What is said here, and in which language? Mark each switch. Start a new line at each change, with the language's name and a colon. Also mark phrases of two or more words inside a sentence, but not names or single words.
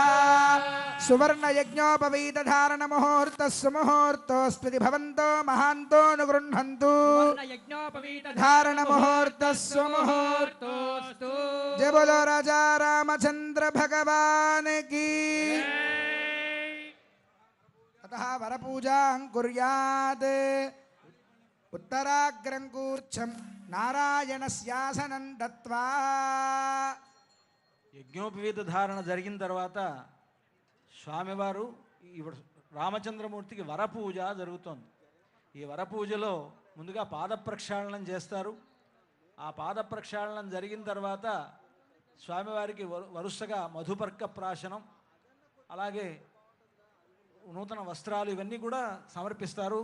Sanskrit: సువర్ణయజ్ఞోపవీతధారణ ముహూర్తః సుముహూర్తోస్త్వితి భవంతో మహాంతో అనుగృహ్ణन्तు. ధారణ ముహూర్తః సుముహూర్తోస్తు.
Hindi: जय बोलो राजा रामचंद्र भगवान की.
Sanskrit: अतः वरपूजां कुर्यात्. उत्तराग्रं कूर्चं नारायणस्यासनं दत्त्वा.
Telugu: యజ్ఞోపవీత ధారణ జరిగిన తర్వాత స్వామివారు రామచంద్రమూర్తికి వరపూజ జరుగుతోంది. ఈ వరపూజలో ముందుగా పాద ప్రక్షాళనం చేస్తారు. ఆ పాద ప్రక్షాళనం జరిగిన తర్వాత స్వామివారికి వరుసగా మధుపర్క ప్రాశనం, అలాగే నూతన వస్త్రాలు ఇవన్నీ కూడా సమర్పిస్తారు.